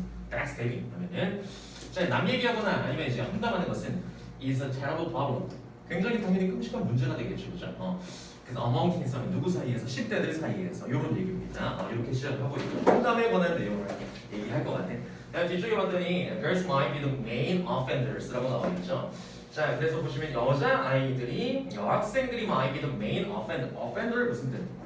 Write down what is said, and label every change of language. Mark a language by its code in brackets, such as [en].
[ko] 백스텝이 하면은 자, 남 얘기하거나 아니면 이제 험담하는 것은 [en] is a terrible problem. [ko] 굉장히 당연히 끔찍한 문제가 되겠죠, 그죠? 그래서 among teens 하면 누구 사이에서 10대들 사이에서 이런 얘기입니다. 이렇게 시작하고 있고 험담에 관한 내용을 얘기할 것 같아. 뒤쪽에 봤더니 [en] girls might be the main offenders [ko] 라고 나와 있죠. 자, 그래서 보시면 여자 아이들이 여학생들이 [en] might be the main offender [ko] 무슨 뜻?